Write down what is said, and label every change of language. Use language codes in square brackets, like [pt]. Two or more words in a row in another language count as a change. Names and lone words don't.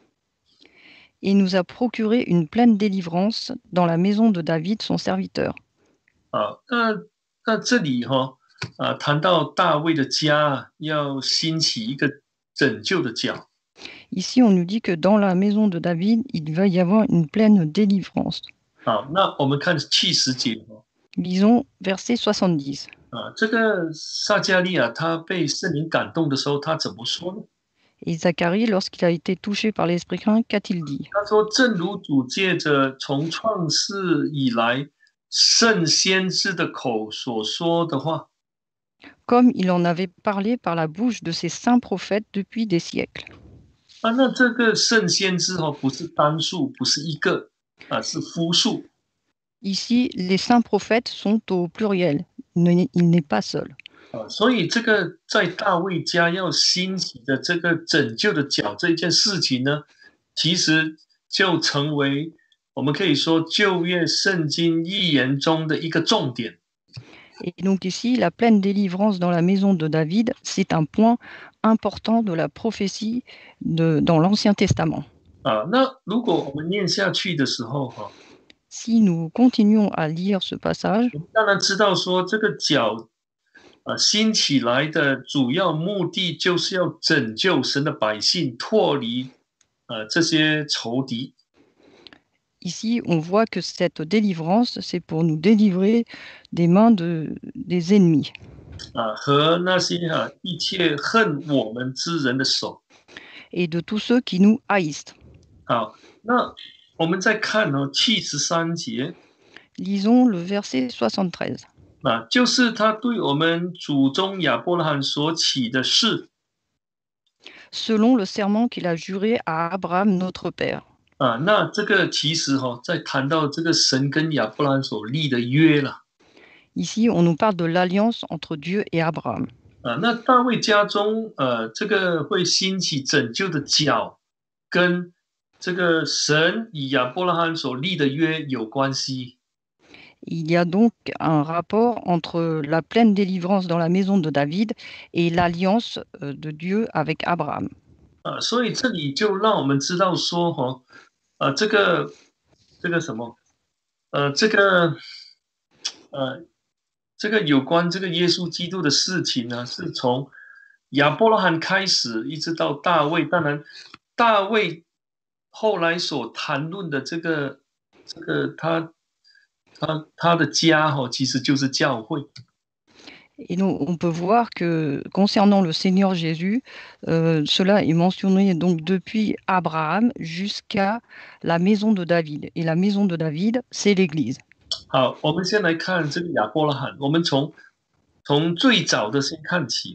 [fr] Et nous a procuré une pleine délivrance dans la maison de David, son serviteur. [zh] 那这里谈到大卫的家要兴起一个拯救的脚。 [fr] Ici, on nous dit que dans la maison de David, il va y avoir une pleine délivrance. [zh] 那我们看70节。 [fr] Lisons verset 70. [zh] 这个撒加利亚他被圣灵感动的时候，他怎么说呢？ [fr] Et Zacharie, lorsqu'il a été touché par l'Esprit Saint, qu'a-t-il dit? [zh] 他说：“正如主借着从创世以来圣先知的口所说的话。” [fr] Comme il en avait parlé par la bouche de ses saints prophètes depuis des siècles. [zh] 那这个圣先知不是单数，不是一个是复数。 [fr] Ici, les saints prophètes sont au pluriel. Il n'est pas seul. [zh] 所以这个在大卫家要兴起的这个拯救的脚这件事情呢，其实就成为我们可以说旧约圣经预言中的一个重点。 [fr] Et donc ici, la pleine délivrance dans la maison de David, c'est un point important de la prophétie dans l'Ancien Testament. [zh] 那如果我们念下去的时候 [fr] Si nous continuons à lire ce passage, [zh] 我们当然知道说这个脚兴起来的主要目的就是要拯救神的百姓脱离这些仇敌。 [fr] Ici, on voit que cette délivrance, c'est pour nous délivrer des mains des ennemis. [zh] 和那些一切恨我们之人的手。 [fr] Et de tous ceux qui nous haïssent. [zh] 好，那我们再看73节 [fr] Lisons le verset 73. [zh] 就是他对我们祖宗亚伯拉罕所起的誓 [fr] Selon le serment qu'il a juré à Abraham notre père. [zh] 那这个其实在谈到这个神跟亚伯拉罕所立的约了 [fr] Ici, on nous parle de l'alliance entre Dieu et Abraham. [zh] 那大卫家中这个会兴起拯救的脚，跟这个神与亚伯拉罕所立的约有关系。 [fr] Il y a donc un rapport entre la pleine délivrance dans la maison de David et l'alliance de Dieu avec Abraham. [zh] 所以这里就让我们知道说这个什么这个有关这个耶稣基督的事情呢，是从亚伯拉罕开始，一直到大卫。当然，大卫后来所谈论的这个他的家其实就是教会。 [fr] Et donc, on peut voir que concernant le Seigneur Jésus, cela est mentionné donc depuis Abraham jusqu'à la maison de David. Et la maison de David, c'est l'Église. [zh] 好，我们先来看这个亚伯拉罕，我们从最早的先看起